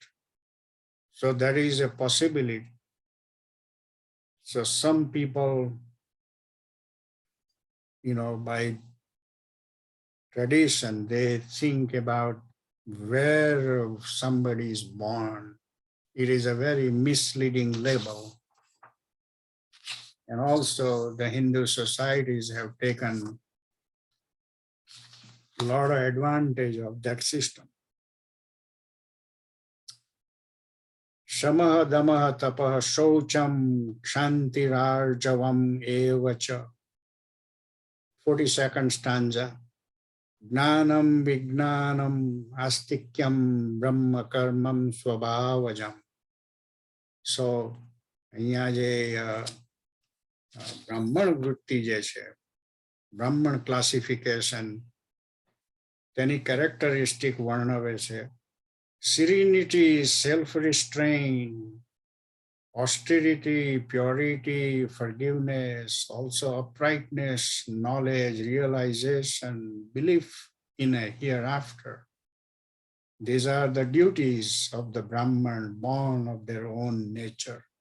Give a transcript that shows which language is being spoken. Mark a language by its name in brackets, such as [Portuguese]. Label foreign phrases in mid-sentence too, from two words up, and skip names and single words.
[English] So there is a possibility. So some people, by tradition, they think about where somebody is born. It is a very misleading label. And also the Hindu societies have taken a lot of advantage of that system. [Sanskrit] शमः दमः तपः शौचं क्षान्तिरार्जवं एवच. [English] 42nd stanza. [Sanskrit] ज्ञानं विज्ञानं आस्तिक्यं ब्रह्म कर्मं स्वभावजं. [English] So, [Gujarati] અહીંયા જે બ્રાહ્મણ વૃત્તિ જે છે, બ્રાહ્મણ ક્લાસિફિકેશન, તેની કેરેક્ટરિસ્ટિક વર્ણવે છે. [English] Serenity, self-restraint, austerity, purity, forgiveness, also uprightness, knowledge, realization, belief in a hereafter. These are the duties of the Brahman, born of their own nature.